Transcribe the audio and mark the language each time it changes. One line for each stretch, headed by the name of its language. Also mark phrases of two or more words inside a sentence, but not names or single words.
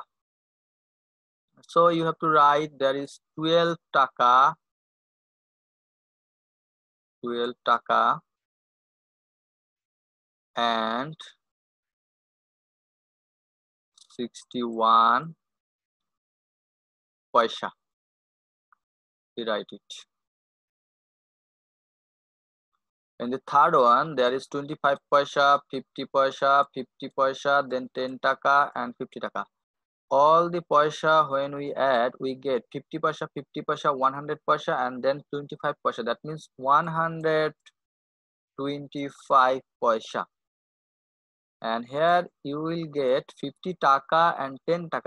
English: So you have to write there is 12 taka, 12 taka, and 61 paisa. We write it. In the third one, there is 25 paisa, 50 paisa, 50 paisa, then 10 taka and 50 taka. All the paisa when we add, we get 50 paisa, 50 paisa, 100 paisa, and then 25 paisa. That means 125 paisa. And here you will get 50 taka and 10 taka.